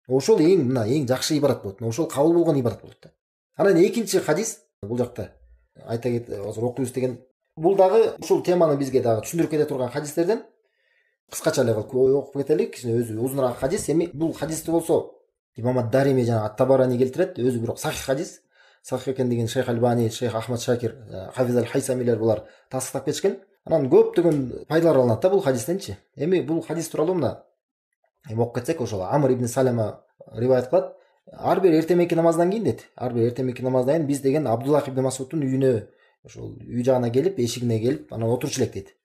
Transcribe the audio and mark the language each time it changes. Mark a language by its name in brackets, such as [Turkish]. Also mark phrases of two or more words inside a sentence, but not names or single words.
[Kyrgyz] Ошол эң жакшы ибарат болот. Ошол кабыл болгон ибарат болот да. Анан экинчи хадис бул жакта айта азыр окуйбуз деген. Бул дагы ушул теманы бизге дагы түшүндүрүп кете турган хадистерден кыскача эле окуп кетелик. Кичине өзү узунураак хадис. Эми бул хадисти болсо Имам ад-Дарими жана Ат-Табарани келтирет. Өзү бирок сахих хадис. Сахих экендигин Шейх Альбани, Шейх Ахмад Шакир, Хафиз аль-Хайсамилер булар тасдиктап кетишкен. Анан көптөгөн пайдалар алынат да бул хадистенчи. Эми бул хадис тууралуу мына окуп кетсек, ошол Амр ибн Салама риваят кылат. Ар бир эртемеки намаздан кийин дейт. Ар бир эртемеки намаздан кийин биз деген Абдуллах ибн Масудтун үйүнө, ошол үй жагына келип, эшигине келип, анан отурчу элек дейт.